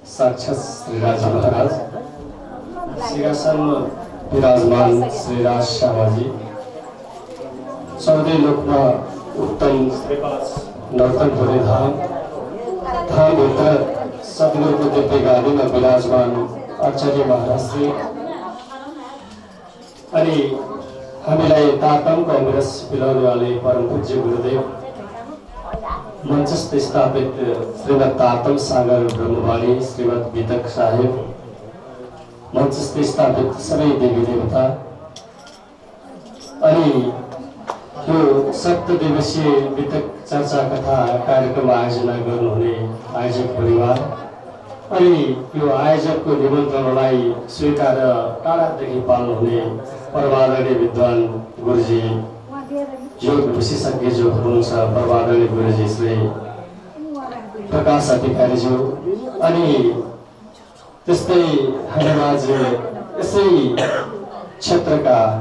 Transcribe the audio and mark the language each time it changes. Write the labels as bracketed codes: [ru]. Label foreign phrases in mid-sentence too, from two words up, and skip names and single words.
[ne] साक्षात श्री राजा महाराज, सिंहासनमा विराजमान श्री राज श्यामाजी, चौधरी लोकमा उत्तम नर्तनपुरी धाम, धामभित्र सद्गुरुको दिव्य गाडीमा विराजमान आचार्य महाराजश्री अनि हामीलाई तातमको अमृत पिलाउनेवाले परम पूज्य गुरुदेव, मञ्चस्थ स्थापित श्रीमद् तातम सागर ब्रह्मवाणी श्रीमद् वितक साहेब, मञ्चस्थ स्थापित सबै देवी देवता अनि यो 7 दिवसीय वितक चर्चा कथा कार्यक्रम आयोजना गर्नुहुने आयोजक परिवार अनि यो आयोजकको निमन्त्रणालाई स्वीकार टाढादेखि पाल्नुहुने परमादरणीय विद्वान गुरुजी, योग विशेषज्ञ जो हुनुहुन्छ परमादरणीय गुरुजी श्री प्रकाश अधिकारीज्यू अनि त्यस्तै हामीमाझ यसै क्षेत्रका